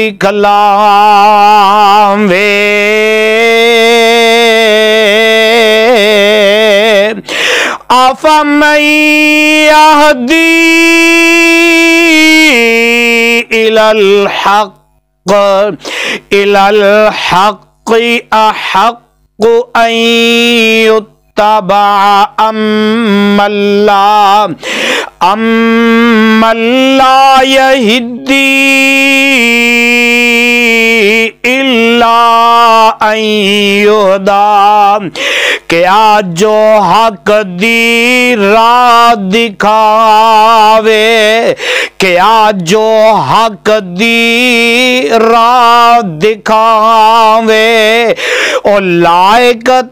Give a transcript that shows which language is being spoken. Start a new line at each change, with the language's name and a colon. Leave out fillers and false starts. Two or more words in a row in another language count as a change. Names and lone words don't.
Arabic: दिखलावे अफमन यहदी इलल हक़ अहक़्क़ु अन युत्तबअ अम्मन ला यहदी إلا أن يهدى
Punjabi: ਕਿਆ ਜੋ ਹੱਕ ਦੀ ਰਾਹ ਦਿਖਾਵੇ ਕਿਆ ਜੋ ਹੱਕ ਦੀ ਰਾਹ ਦਿਖਾਵੇ ਓ ਲਾਇਕ